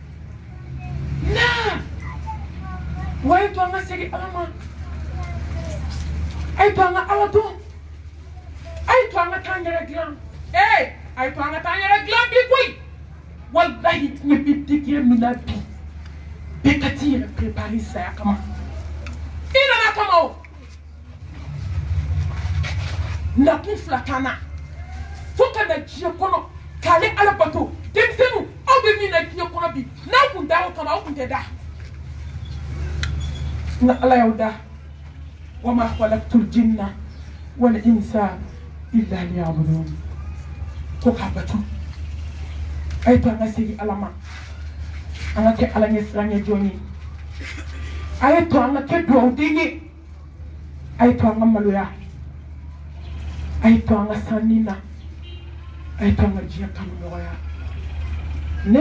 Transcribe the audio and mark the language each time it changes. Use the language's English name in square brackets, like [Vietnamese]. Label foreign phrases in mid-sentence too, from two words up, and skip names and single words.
[Bambara] na wa e to an ka segin ala ma a ye to an ka ala dɔn a ye to an ka taa an yɛrɛ dilan a ye to an ka taa an yɛrɛ dilan bi koyi walahi diɲɛ bi digiya min na bi bɛɛ ka t'i yɛrɛ préparer saya kama i nana kama o nakun fila t'an na fo ka na diɲɛ kɔnɔ k'ale ala bato denmisɛnninw aw bɛ min na diɲɛ kɔnɔ bi n'aw kun da o kama aw kun tɛ da nka ala y'aw da [Arabic] wa ma khalaqtul jinna wal insa illa liya'budun [Bambara] ko k'a bato a ye to an ka segin ala ma an ka kɛ ala ɲɛ siranɲɛ jɔn ye a ye to an ka kɛ dugawuden ye a ye to an ka maloya a ye to an ka sanni na a ye to an ka diɲɛ kanu nɔgɔya ne